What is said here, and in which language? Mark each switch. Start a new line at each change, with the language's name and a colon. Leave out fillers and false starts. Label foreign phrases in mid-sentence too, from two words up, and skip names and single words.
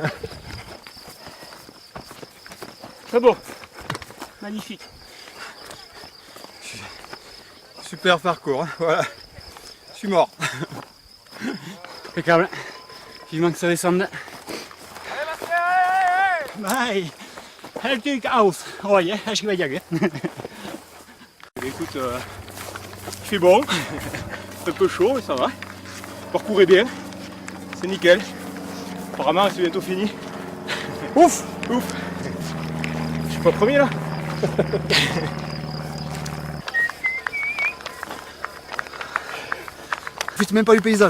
French: Très beau. Magnifique. Super parcours, hein. Voilà. Je suis mort. Impeccable. Vivement que ça descende. Bye. Helt aus.
Swedish: Oj, här ska vi jaga.
French: Écoute, il fait bon, un peu chaud, mais ça va. Le parcours est bien, c'est nickel. Apparemment, c'est bientôt fini. Ouf, ouf. Je suis pas premier là. Je ne même pas du paysage.